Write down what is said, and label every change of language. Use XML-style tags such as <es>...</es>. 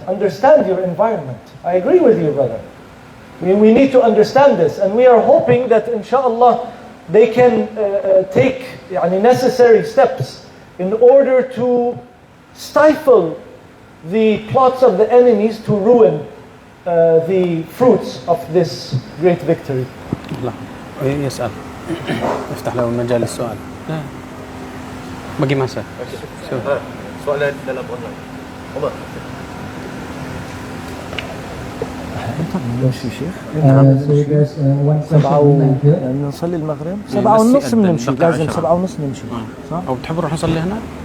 <en>Understand your environment. I agree with you, brother. We need to understand this, and we are hoping that, inshallah, they can take necessary steps in order to stifle the plots of the enemies to ruin the fruits of this great victory.</en> <ar>لا يسأل افتح له مجال السؤال. لا باقي ما سأل. سؤال dalam online. Allah. نمشي شيخ. نصلي المغرب 7:30 بنمشي. لازم 7:30 نمشي. صح؟ أو بتحب نروح نصلي هناك؟</ar>